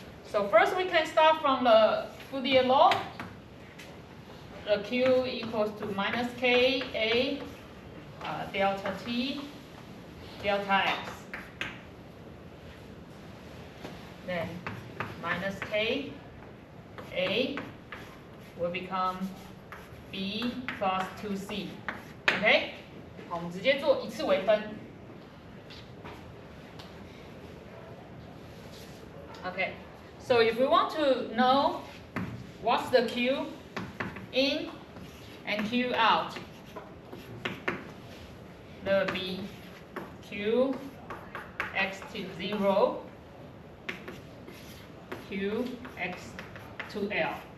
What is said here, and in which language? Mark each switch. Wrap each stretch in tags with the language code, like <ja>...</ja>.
<en>So first we can start from the Fourier law. The Q equals to minus K A delta T delta X. Then minus K A will become B plus 2C.</en> <zh>OK， 好，我们直接做一次微分。</zh> <en>Okay, so if we want to know what's the Q in and Q out, there will be Q x to 0, Q x to L.</en>